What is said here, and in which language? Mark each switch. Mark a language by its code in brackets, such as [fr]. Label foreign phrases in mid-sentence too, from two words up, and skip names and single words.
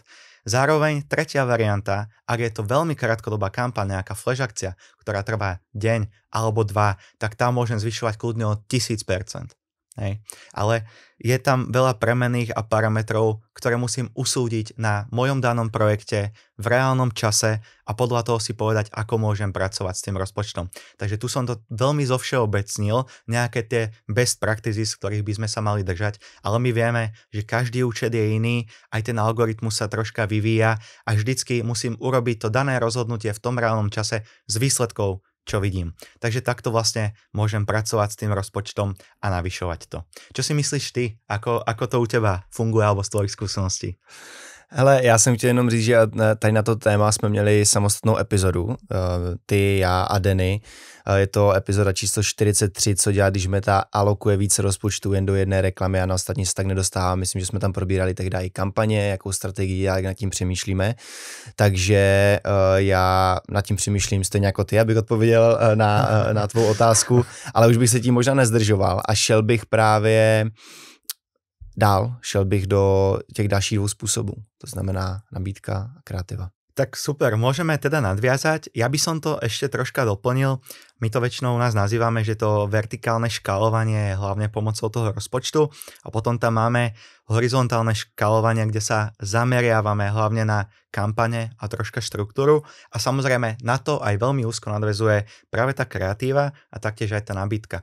[sk] Zároveň tretia varianta, ak je to veľmi krátkodobá kampaň, nejaká flash akcia, ktorá trvá deň alebo 2, tak tam môžem zvyšovať kľudne o 1000%. Hej. Ale je tam veľa premenných a parametrov, ktoré musím usúdiť na mojom danom projekte v reálnom čase a podľa toho si povedať, ako môžem pracovať s tým rozpočtom. Takže tu som to veľmi zovšeobecnil, nejaké tie [en] best practices, [sk] ktorých by sme sa mali držať, ale my vieme, že každý účet je iný, aj ten algoritmus sa troška vyvíja a vždycky musím urobiť to dané rozhodnutie v tom reálnom čase s výsledkou, čo vidím. Takže takto vlastne môžem pracovať s tým rozpočtom a navyšovať to. Čo si myslíš ty? Ako to u teba funguje alebo z tvojich skúseností? [cs] Hele, já jsem chtěl jenom říct, že tady na to téma jsme měli samostatnou epizodu, ty, já a Denny. Je to epizoda číslo 43, co dělat, když Meta alokuje více rozpočtu jen do jedné reklamy a na ostatní se tak nedostává. Myslím, že jsme tam probírali tehdy i kampaně, jakou strategii, jak nad tím přemýšlíme. Takže já nad tím přemýšlím stejně jako ty, abych odpověděl na tvou otázku, ale už bych se tím možná nezdržoval a šel bych právě šel bych do těch dalších 2 způsobů, to znamená nabídka a kreativa. [sk] Tak super, môžeme teda nadviazať. Ja by som to ešte troška doplnil. My to väčšinou u nás nazývame, že to vertikálne škálovanie je hlavne pomocou toho rozpočtu a potom tam máme horizontálne škálovanie, kde sa zameriavame hlavne na kampane a troška štruktúru a samozrejme na to aj veľmi úzko nadväzuje práve tá kreatíva a taktiež aj tá nabídka.